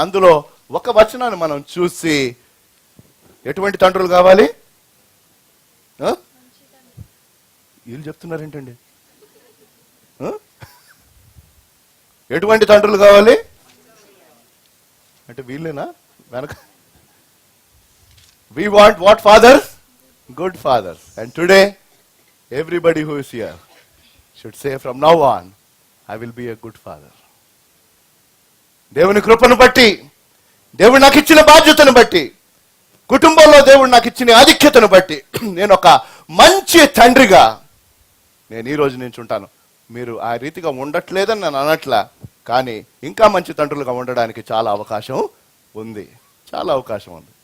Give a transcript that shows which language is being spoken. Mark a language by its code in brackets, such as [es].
[te] అందులో ఒక వచనాన్ని మనం చూసి, ఎటువంటి తండ్రులు కావాలి? వీళ్ళు చెప్తున్నారేంటండి? ఎటువంటి తండ్రులు కావాలి అంటే వీళ్ళేనా వెనక? [en] We want what fathers? Good fathers. And today, everybody who is here should say from now on, I will be a good father. [te] దేవుని కృపను బట్టి, దేవుడు నాకు ఇచ్చిన బాధ్యతను బట్టి, కుటుంబంలో దేవుడు నాకు ఇచ్చిన ఆధిక్యతను బట్టి నేను ఒక మంచి తండ్రిగా నేను ఈ రోజు నుంచి ఉంటాను. మీరు ఆ రీతిగా ఉండట్లేదని నేను అనట్లా, కానీ ఇంకా మంచి తండ్రులుగా ఉండడానికి చాలా అవకాశం ఉంది. చాలా అవకాశం ఉంది.